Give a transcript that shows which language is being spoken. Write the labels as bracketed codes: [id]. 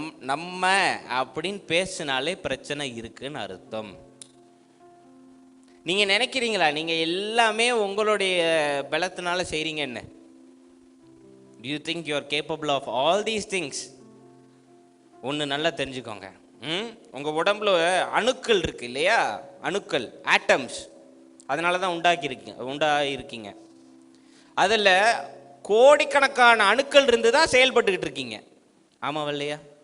[ta] நம்ம அப்படின்னு பேசினாலே பிரச்சனை இருக்குன்னு அர்த்தம். நீங்கள் நினைக்கிறீங்களா நீங்கள் எல்லாமே உங்களுடைய பலத்தினால செய்கிறீங்கன்னு? [en] Do you think you are capable of all these things? [ta] ஒன்று நல்லா தெரிஞ்சுக்கோங்க. உங்கள் உடம்புல அணுக்கள் இருக்குது இல்லையா? அணுக்கள், ஆட்டம்ஸ். அதனால தான் உண்டாயிருக்கீங்க. அதில் கோடிக்கணக்கான அணுக்கள் இருந்து தான் செயல்பட்டுக்கிட்டு இருக்கீங்க. ஆமாம் இல்லையா?